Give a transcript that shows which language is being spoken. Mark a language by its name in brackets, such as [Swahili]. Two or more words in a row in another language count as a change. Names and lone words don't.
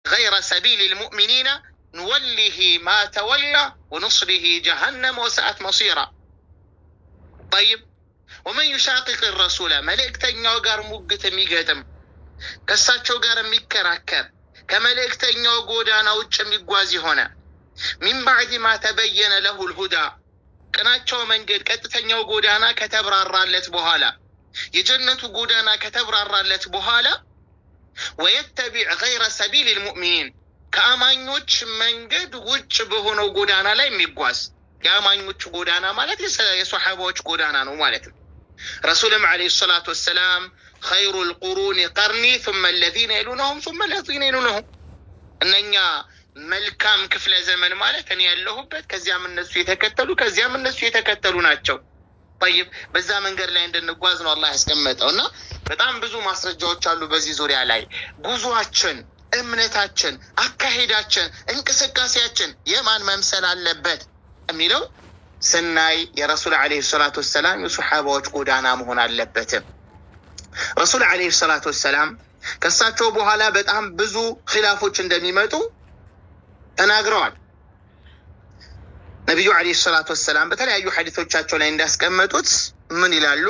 [Arabic] غير سبيل المؤمنين نوله ما تولى ونصله جهنم وساءت مصيرا. طيب ومن يشاقق الرسول [Amharic] ملائكتኛው ጋር ሙግት የሚገጥም ከሳቸው ጋር የሚከራከር ከመልእክተኛው ጎዳና ውጭ የሚጓዝ ሆነ [Arabic] من بعد ما تبين له الهدى [Amharic] ቅናቸው መንገድ ቀጥተኛው ጎዳና ከተብራራለት በኋላ የጀነቱ ጎዳና ከተብራራለት በኋላ [Arabic] ويتبع غير سبيل المؤمنين [Amharic] ከአማኞች መንገድ ውጭ በሆነው ጎዳና ላይ የሚጓዝ የአማኞች ጎዳና ማለት የሷሐባዎች ጎዳና ነው ማለት ነው። ረሱልም [Arabic] عليه الصلاة والسلام [Amharic] خير [Arabic] القرون قرني ثم الذين يلونهم ثم الذين يلونهم [Amharic] እነኛ መልካም ክፍለ ዘመን ማለት እኔ ያለሁበት ከዚያም እነሱ የተከተሉ ከዚያም እነሱ የተከተሉ ናቸው። طيب በዛ መንገድ ላይ እንድንጓዝ ነው አላህ ያስቀመጠውና በጣም ብዙ ማስረጃዎች አሉ በዚህ ዙሪያ ላይ። ጉዟችን፣ እምነታችን፣ አካሄዳችን፣ እንቅስቃሴያችን የማን መምሰል አለበት የሚለው ስናይ የረሱል [Arabic] عليه الصلاة والسلام [Amharic] የሱሐባዎች ጎዳና መሆን አለበት። ረሱል [Arabic] عليه الصلاة والسلام [Amharic] ከሳቸው በኋላ በጣም ብዙ ኺላፎች እንደሚመጡ ተናግረዋል። ነብዩ [Arabic] عليه الصلاة والسلام [Amharic] በተለያዩ ሐዲሶቻቸው ላይ እንዳስቀመጡት ምን ይላሉ?